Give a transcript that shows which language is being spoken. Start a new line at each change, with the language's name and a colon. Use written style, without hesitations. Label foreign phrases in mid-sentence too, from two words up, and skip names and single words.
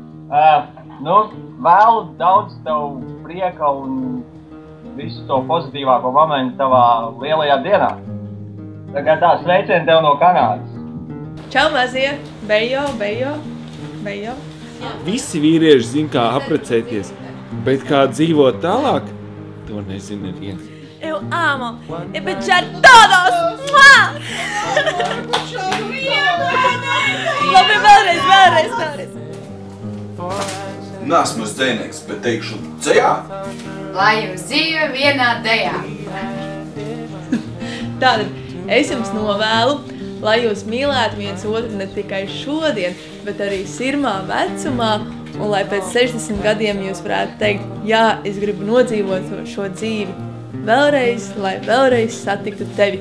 Latvian: Nu, vēlu daudz tev prieka un visu to pozitīvāko momentu tavā lielajā dienā. Tagad tā, sveicieni tev no Kanādas. Čau, mazie!
Portuguese: Bejo, bejo, bejo.
Latvian: Visi vīrieši zina, kā aprecēties, bet kā dzīvot tālāk, to nezina neviens.
Portuguese: Eu amo! E beijar todos!
Latvian: Labi, vēlreiz! Nesmu dzejnieks, bet teikšu dzejā. Lai jums dzīve vienā dejā. Tātad, es jums novēlu, lai jūs mīlētu viens otru ne tikai šodien, bet arī sirmā vecumā, un lai pēc 60 gadiem jūs varētu teikt, jā, es gribu nodzīvot šo dzīvi vēlreiz, lai vēlreiz satiktu tevi.